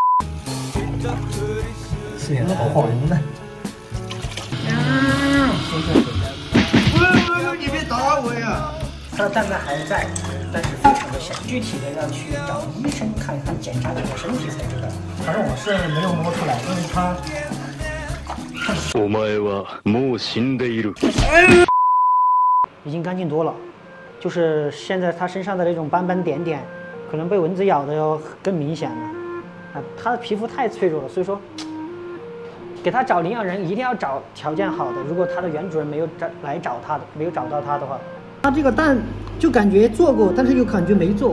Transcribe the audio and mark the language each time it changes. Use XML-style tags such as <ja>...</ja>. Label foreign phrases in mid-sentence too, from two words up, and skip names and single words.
<zh>是呀，好闻的。你别打我呀！它的蛋蛋还在，但是非常的小，具体的要去找医生看一看，检查整个身体才知道。反正我是没有摸出来，因为它。</zh> <ja>お前はもう死んでいる。</ja> <zh>已经干净多了，就是现在它身上的那种斑斑点点，可能被蚊子咬的要更明显了。啊，它的皮肤太脆弱了，所以说给它找领养人一定要找条件好的。如果它的原主人没有找到它的话，它这个蛋就感觉做过，但是又感觉没做。</zh>